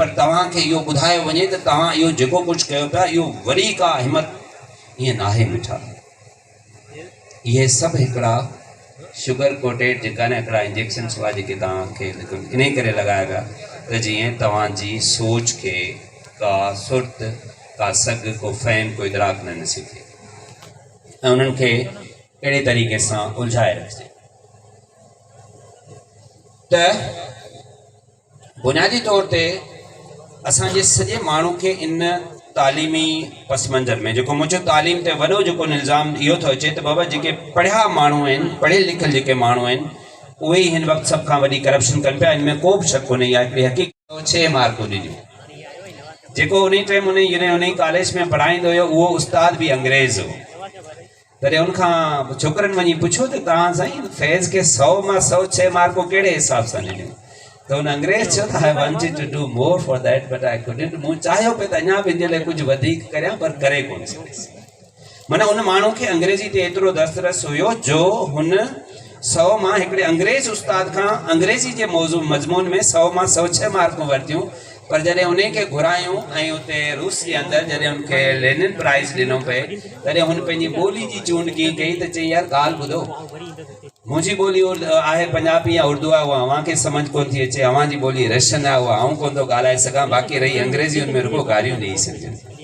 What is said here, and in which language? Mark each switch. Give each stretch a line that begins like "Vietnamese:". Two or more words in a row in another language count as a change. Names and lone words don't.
Sindhi: पर तव्हांखे इहो ॿुधायो वञे त तव्हां इहो जेको कुझु कयो पिया, इहो वरी का हिमत ईअं नाहे मिठा। इहे सभु हिकिड़ा
English: sugar coated
Sindhi: जेका न हिकिड़ा इंजेक्शन हुआ जेके तव्हांखे इन करे लॻाया विया त जीअं तव्हांजी सोच खे का सुर्त, का सग, को फैन, को इदराक न नसीब थिए ऐं उन्हनि खे अहिड़े तरीक़े सां उलझाए रखिजे। त बुनियादी तौर ते असांजे सॼे माण्हू खे इन तालीमी पस मंज़र में जेको मुंहिंजो तालीम ते वॾो जेको इल्ज़ाम इहो थो अचे त बाबा जेके पढ़िया माण्हू आहिनि, पढ़ियल लिखियल जेके माण्हू आहिनि, उहे ई हिन वक़्तु सभ खां वॾी करप्शन कनि पिया। इनमें को बि शक कोन्हे। इहा हिकिड़ी हक़ीक़त। 6 मार्कूं ॾिनियूं। जेको उन टाइम उन कॉलेज में पढ़ाईंदो हुयो उहो उस्ताद बि अंग्रेज़ हो। तॾहिं उनखां छोकिरनि वञी पुछो त तव्हां साईं फैज़ खे 100 मां 100 6 मार्कूं कहिड़े हिसाब सां ॾिनियूं? त हुन अंग्रेज़ चयो त
English: I wanted to do more for that but I couldn't.
Sindhi: मूं चाहियो पियो त अञा बि इन लाइ कुझु वधीक करियां, पर करे कोन सघियसि। माना उन माण्हू खे अंग्रेज़ी ते एतिरो दस्तरस हुयो जो हुन 100 मां हिकिड़े अंग्रेज उस्ताद खां अंग्रेज़ी जे मौज़ू मज़मून में 100 मां 106 मार्कूं वरितियूं। पर जॾहिं उन खे घुरायूं ऐं उते रूस जे अंदरि जॾहिं उनखे लेनिन प्राइज़ ॾिनो पए तॾहिं हुन पंहिंजी ॿोली जी चूंड कीअं कई त चई यार ॻाल्हि ॿुधो, मुंहिंजी ॿोली आहे पंजाबी या उर्दू आहे, उहा अव्हांखे सम्झ कोन थी अचे, अव्हां जी ॿोली रशियन आहे, उहा आऊं कोन थो ॻाल्हाए सघां, बाक़ी रही अंग्रेज़ी हुन में रुॻो गारियूं ॾेई सघजनि।